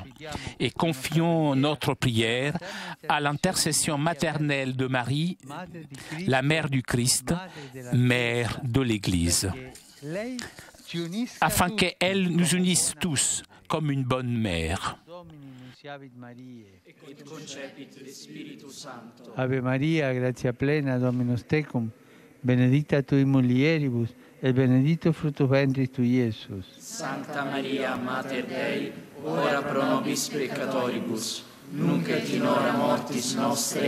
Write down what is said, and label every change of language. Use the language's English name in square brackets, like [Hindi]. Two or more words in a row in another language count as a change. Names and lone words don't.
[French] Et confions notre prière à l'intercession maternelle de Marie, la mère du Christ, mère de l'Église, afin qu'elle nous unisse tous comme une bonne mère. [Latin] Ave Maria, gratia plena, Dominus tecum, benedicta tui mulieribus, et benedictus fructus ventris tui, Iesus. Sancta Maria, Mater Dei, ora pro nobis peccatoribus, nunc et in hora mortis nostre.